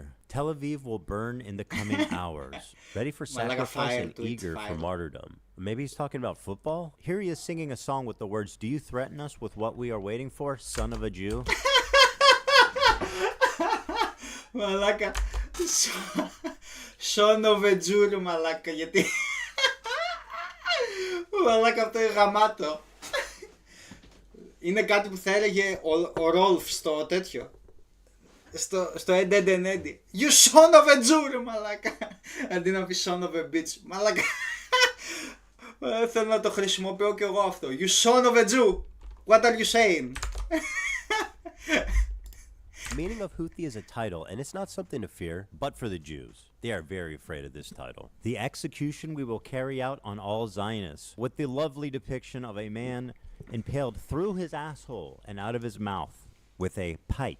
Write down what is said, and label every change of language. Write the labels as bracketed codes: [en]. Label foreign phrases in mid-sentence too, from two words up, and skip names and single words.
[en] Tel Aviv will burn in the coming hours, ready for sacrifice and eager for martyrdom. Maybe he's talking about football? Here he is singing a song with the words, "Do you threaten us with what we are waiting for, son of a Jew?" [el] Μαλάκα. [en] Son of a Jew, [el] μαλάκα, γιατί... Μαλάκα, αυτό είναι γαμάτο. Είναι κάτι που θα έλεγε ο Ρόλφ στο τέτοιο. [en] Στο Ed Ed and Eddie. You son of a Jew, [el] μαλάκα. Αντί να πει [en] son of a bitch. [el] Μαλάκα. Θέλω να το χρησιμοποιώ και εγώ αυτό. [en] You son of a Jew. What are you saying? The meaning of Houthi is a title, and it's not something to fear, but for the Jews. They are very afraid of this title. The execution we will carry out on all Zionists, with the lovely depiction of a man impaled through his asshole and out of his mouth with a pike.